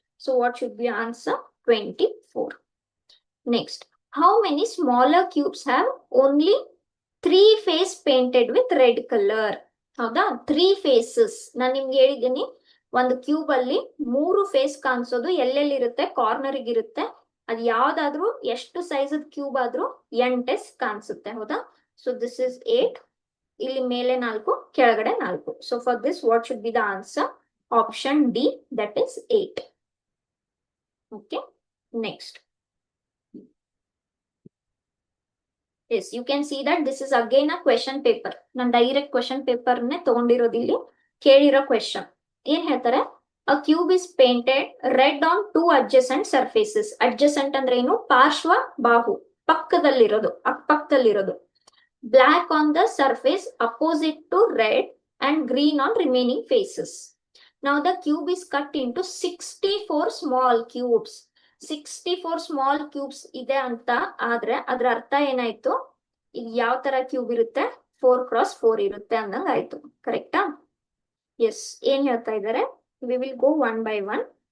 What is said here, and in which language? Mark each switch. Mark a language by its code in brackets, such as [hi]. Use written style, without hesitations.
[en] So what should be answer? 24. Next, how many smaller cubes have only 3 face painted with red color? [kn] ಹೌದಾ? 3 faces. ನಾನು ನಿಮ್ಗೆ ಹೇಳಿದ್ದೀನಿ, ಒಂದು cube ಅಲ್ಲಿ 3 face ಕಾಣಿಸೋದು ಎಲ್ಲೆಲ್ಲಿರುತ್ತೆ? Corner ಇರುತ್ತೆ. ಅದು ಯಾವ್ದಾದ್ರು ಎಷ್ಟು ಸೈಜ್ ಕ್ಯೂಬ್ ಆದ್ರೂ 8 ಕಾಣಿಸುತ್ತೆ. ಹೌದಾ? [en] So this is 8. [kn] ಇಲ್ಲಿ ಮೇಲೆ 4, ಕೆಳಗಡೆ 4. [en] So for this what should be the answer? Option D, that is 8. Okay, next. Yes, you can see that this is again a question paper. [kn] ನಾನು ಡೈರೆಕ್ಟ್ ಕ್ವೆಶನ್ ಪೇಪರ್ ನೇ ತಗೊಂಡಿರೋದು. ಇಲ್ಲಿ ಕೇಳಿರೋ question ಏನ್ ಹೇಳ್ತಾರೆ? [en] A cube is painted red on 2 adjacent surfaces. [kn] Adjacent ಅಂದ್ರೆ ಏನು? ಪಾರ್ಶ್ವ ಬಾಹು, ಪಕ್ಕದಲ್ಲಿರೋದು, ಅಕ್ಕಪಕ್ಕದಲ್ಲಿರೋದು. [en] Black on the surface opposite to red and green on remaining faces. Now the cube is cut into 64 small cubes. [kn] 64 small cubes ಇದೆ ಅಂತ ಆದ್ರೆ ಅದ್ರ ಅರ್ಥ ಏನಾಯ್ತು? ಈಗ ಯಾವ ತರ ಕ್ಯೂಬ್ ಇರುತ್ತೆ? 4x4 ಇರುತ್ತೆ ಅಂದಂಗ ಆಯ್ತು. ಕರೆಕ್ಟಾ? ಎಸ್, ಏನ್ ಹೇಳ್ತಾ ಇದ್ದಾರೆ? [en] We will go 1 by 1.